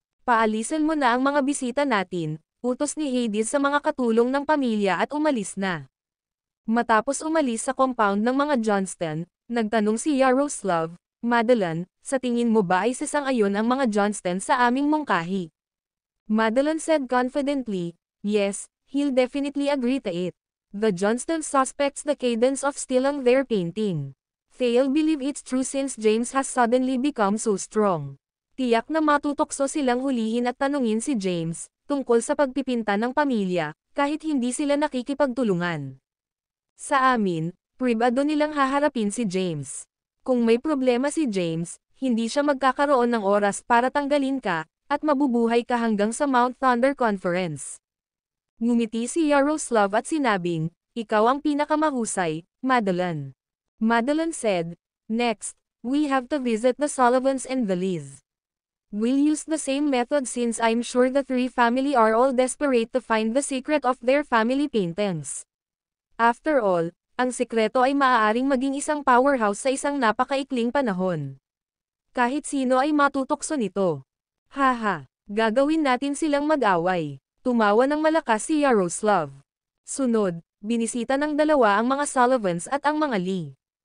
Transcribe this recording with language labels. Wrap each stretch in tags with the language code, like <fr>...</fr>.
<tl>Paalisan mo na ang mga bisita natin, utos ni Hades sa mga katulong ng pamilya at umalis na. Matapos umalis sa compound ng mga Johnston, nagtanong si Yaroslav, Madeline, sa tingin mo ba ay sasang-ayon ang mga Johnston sa aming mungkahi?</tl> <en>Madeline said confidently, yes, he'll definitely agree to it. The Johnston suspects the Cadence of stealing their painting. They'll believe it's true since James has suddenly become so strong.</en> <tl>Tiyak na matutokso silang hulihin at tanungin si James, tungkol sa pagpipinta ng pamilya, kahit hindi sila nakikipagtulungan. Sa amin, pribado nilang haharapin si James. Kung may problema si James, hindi siya magkakaroon ng oras para tanggalin ka, at mabubuhay ka hanggang sa Mount Thunder Conference. Ngumiti si Yaroslav at sinabing, ikaw ang pinakamahusay, Madeline.</tl> <en>Madeline said, next, we have to visit the Sullivans and the Lees. We'll use the same method since I'm sure the three family are all desperate to find the secret of their family paintings. After all,</en> <tl>ang sikreto ay maaaring maging isang powerhouse sa isang napakaikling panahon. Kahit sino ay matutokso nito. Haha, gagawin natin silang mag-away. Tumawa ng malakas si Yaroslav. Sunod, binisita ng dalawa ang mga Sullivans at ang mga Lee.</tl>